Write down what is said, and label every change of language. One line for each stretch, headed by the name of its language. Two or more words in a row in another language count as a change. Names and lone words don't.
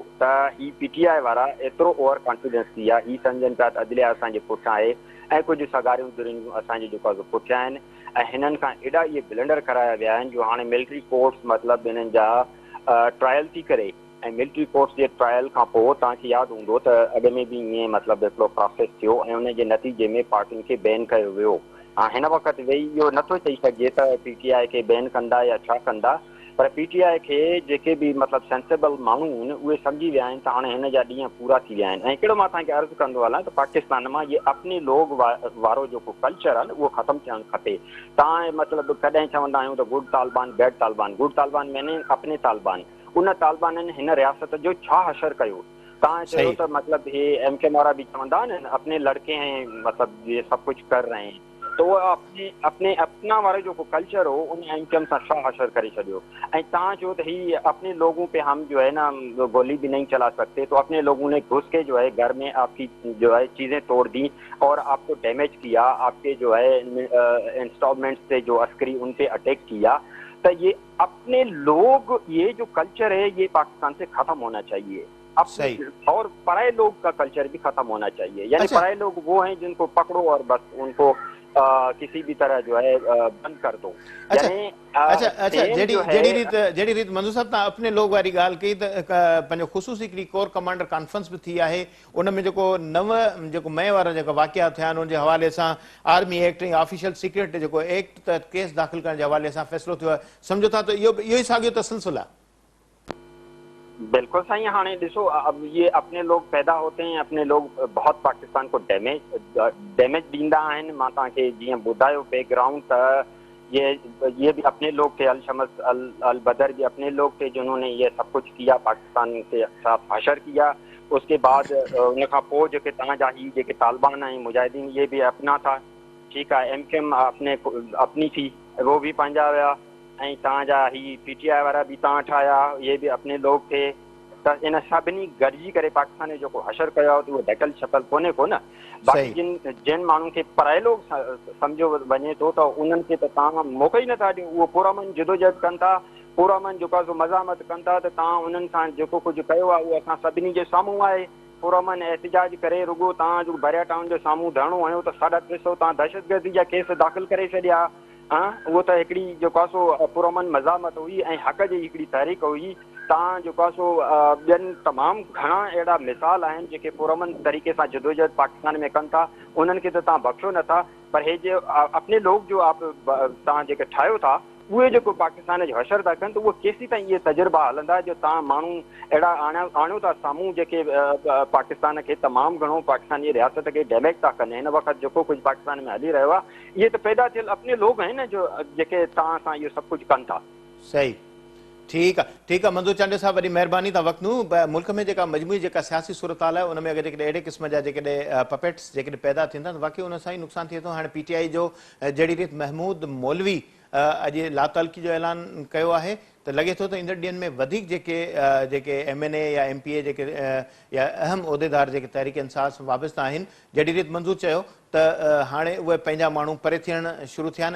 Sindhi: त ही पीटीआई वारा एतिरो ओवर कॉन्फिडेंस थी विया, ही सम्झनि पिया त अदलिया असांजे पुठियां आहे ऐं कुझु सगारियूं दुरियूं असांजे जेको आहे पुठियां आहिनि ऐं हिननि खां एॾा इहे ब्लंडर कराया विया आहिनि जो हाणे मिलिट्री कोर्ट्स मतिलबु हिननि जा ट्रायल थी करे ऐं मिलिट्री कोर्ट्स जे ट्रायल खां पोइ तव्हांखे यादि हूंदो त अॻु में बि ईअं मतिलबु हिकिड़ो प्रोसेस थियो ऐं उन जे नतीजे में पार्टियुनि खे बैन कयो वियो। हिन वक़्तु वेही इहो नथो चई सघिजे त PTI खे बैन कंदा या छा कंदा, पर PTI खे जेके बि मतिलबु सेंसिबल माण्हू आहिनि उहे सम्झी विया आहिनि त हाणे हिन जा ॾींहं पूरा थी विया आहिनि। ऐं हिकिड़ो मां तव्हांखे अर्ज़ु कंदो हलां त पाकिस्तान मां इहे
Urdu: اپنے لوگ
Sindhi: वारो जेको कल्चर आहे न उहो ख़तमु थियणु खपे। तव्हां मतिलबु कॾहिं चवंदा आहियूं त गुड तालिबान बैड तालिबान, गुड तालिबान
Urdu: میں نے اپنے
Sindhi: तालिबान, उन तालिबाननि हिन रियासत जो छा हशर कयो? तव्हां चयो त मतिलबु हे MK वारा बि चवंदा आहिनि
Urdu: اپنے لڑکے ہیں
Sindhi: मतिलबु
Urdu: یہ سب کچھ کر رہے ہیں، تو اپنے اپنا
Sindhi: वारो जेको कल्चर हो उन MK सां छा हशर करे छॾियो। ऐं तव्हां चयो त ही
Urdu: اپنے لوگوں پے ہم جو ہے نا گولی بھی نہیں چلا سکتے، تو اپنے لوگوں نے گھس کے جو ہے گھر میں آپکی جو ہے چیزیں توڑ دی اور آپکو ڈیمیج کیا، آپکے جو ہے انسٹالمنٹس سے جو عسکری ان پے اٹیک کیا. تو یہ اپنے لوگ، یہ جو کلچر ہے یہ پاکستان سے ختم ہونا چاہیے. اور پرائے لوگ کا کلچر بھی ختم ہونا چاہیے. یعنی پرائے لوگ وہ ہیں جنکو پکڑو اور بس انکو کسی بھی طرح جو ہے بند کر دو.
Sindhi: अच्छा जड़ी रीत मंजूर साहब तव्हां
Urdu: اپنے لوگ
Sindhi: वारी ॻाल्हि कई त पंहिंजो ख़ुसूसी हिकिड़ी
English: corps commander conference
Sindhi: बि थी आहे, उन में जेको जेको मई वारा जेका वाक़िया थिया आहिनि उन जे हवाले सां आर्मी एक्ट ऐं ऑफिशियल सीक्रेट जेको एक्ट त केस दाख़िल करण जे हवाले सां फ़ैसिलो थियो आहे। सम्झो था त इहो ई साॻियो तसलसुल आहे। बिल्कुल सही। हाँ डिसो,
Urdu: اب یہ اپنے لوگ پیدا ہوتے ہیں، اپنے لوگ بہت پاکستان کو ڈیمیج
Sindhi: दींदा आहिनि। मां तव्हांखे जीअं ॿुधायो बैकग्राउंड त
Urdu: یہ بھی اپنے لوگ تھے، الشمس البدر بھی اپنے لوگ تھے جنہوں نے یہ سب کچھ کیا، پاکستان کے ساتھ حشر کیا. اسکے بعد
Sindhi: उन खां पोइ जेके तव्हांजा ही जेके तालिबान ऐं मुजाहिदीन
Urdu: یہ بھی اپنا تھا,
Sindhi: ठीकु आहे। MK
Urdu: اپنی تھی، وہ بھی
Sindhi: पंहिंजा विया। ऐं तव्हांजा ही PTI वारा बि तव्हां ठाहिया,
Urdu: یہ بھی اپنے لوگ تھے.
Sindhi: त इन सभिनी गॾिजी करे पाकिस्तान जो जेको हशर कयो आहे त उहो ढकल छपल कोन्हे को न। बाक़ी जिन माण्हुनि खे
Urdu: پرائے لوگ
Sindhi: सम्झो वञे थो त उन्हनि खे त तव्हां मौक़ो ई नथा ॾियो। उहो पुरअमन जदोजहद कनि था, पुरअमन जेको आहे मज़ामत कनि था, त तव्हां उन्हनि सां जेको कुझु कयो आहे उहो असां सभिनी जे साम्हूं आहे। पुरअमन एहतिजाज करे रुगो तव्हां जो बरिया टाउन जे साम्हूं धरणो हयो त 350 तव्हां दहशतगर्दी जा केस दाख़िल करे छॾिया। उहो त हिकिड़ी जेको आहे सो पुरअमन मज़ामत हुई ऐं हक़ जी हिकिड़ी तहरीक हुई। तव्हां जेको आहे सो ॿियनि तमामु घणा अहिड़ा मिसाल आहिनि जेके पुरअमन तरीक़े सां जदोजहद पाकिस्तान में कनि था, उन्हनि खे त तव्हां बख़्शो नथा। पर हे जे
Urdu: اپنے لوگ
Sindhi: जो तव्हां जेके ठाहियो था उहे जेको पाकिस्तान जो हशर था कनि, त उहो केसीं ताईं इहे तजुर्बा हलंदा जो तव्हां माण्हू अहिड़ा आणियो था साम्हूं जेके पाकिस्तान खे तमामु घणो पाकिस्तानी रियासत खे डैमेज था कनि। हिन वक़्तु जेको कुझु पाकिस्तान में हली रहियो आहे इहे त पैदा थियल
Urdu: اپنے لوگ
Sindhi: आहिनि जो जेके तव्हां सां इहो सभु कुझु कनि था। सही,
Urdu: ٹھیک ہے
Sindhi: मंजूर चांडे साहब, वॾी महिरबानी। तव्हां वक़्तु मुल्क में जेका मजमूई जेका सियासी सूरत हाल आहे उन में अगरि जेकॾहिं अहिड़े क़िस्म जा जेकॾहिं पपेट्स जेकॾहिं पैदा थींदा त वाक़ई उन सां ई नुक़सानु थिए थो। हाणे PTI जो जहिड़ी रीति महमूद मौलवी अॼु लातालकी जो ऐलान कयो आहे त लॻे थो त ईंदड़ ॾींहंनि में वधीक जेके MNA या MPA जेके या अहम उहिदेदार जेके तहरीक इंसाफ़ सां वाबस्ता आहिनि, जहिड़ी रीति मंजूर चयो त हाणे उहे पंहिंजा माण्हू परे थियणु शुरू थिया आहिनि।